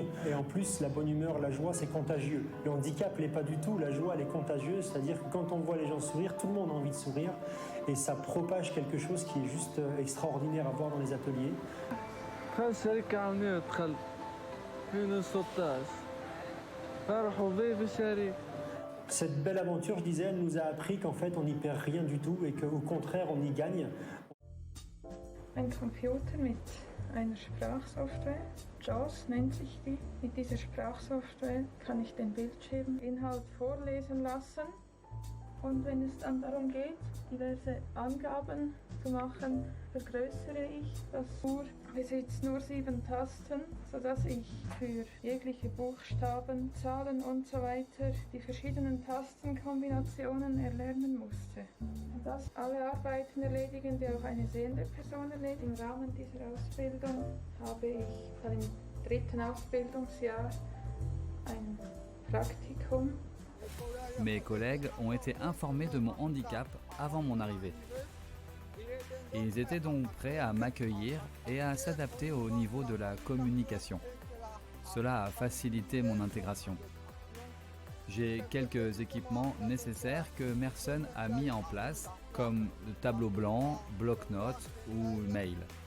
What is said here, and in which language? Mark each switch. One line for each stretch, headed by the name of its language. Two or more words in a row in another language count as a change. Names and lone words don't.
French: Et en plus, la bonne humeur, la joie, c'est contagieux. Le handicap l'est pas du tout, la joie, elle est contagieuse, c'est-à-dire que quand on voit les gens sourire, tout le monde a envie de sourire et ça propage quelque chose qui est juste extraordinaire à voir dans les ateliers. Cette belle aventure, je disais, elle nous a appris qu'en fait on n'y perd rien du tout et qu'au contraire on y gagne.
German: Ein Computer mit einer Sprachsoftware, JAWS nennt sich die. Mit dieser Sprachsoftware kann ich den Bildschirminhalt vorlesen lassen. Und wenn es dann darum geht, diverse Angaben zu machen, vergrößere ich das Uhr. Besitzt nur 7 Tasten, sodass ich für jegliche Buchstaben, Zahlen und so weiter die verschiedenen Tastenkombinationen erlernen musste. Und das alle Arbeiten erledigen, die auch eine sehende Person erledigt. Im Rahmen dieser Ausbildung habe ich im 3. Ausbildungsjahr ein Praktikum.
French: Mes collègues ont été informés de mon handicap avant mon arrivée. Ils étaient donc prêts à m'accueillir et à s'adapter au niveau de la communication. Cela a facilité mon intégration. J'ai quelques équipements nécessaires que Mersenne a mis en place, comme le tableau blanc, bloc-notes ou mail.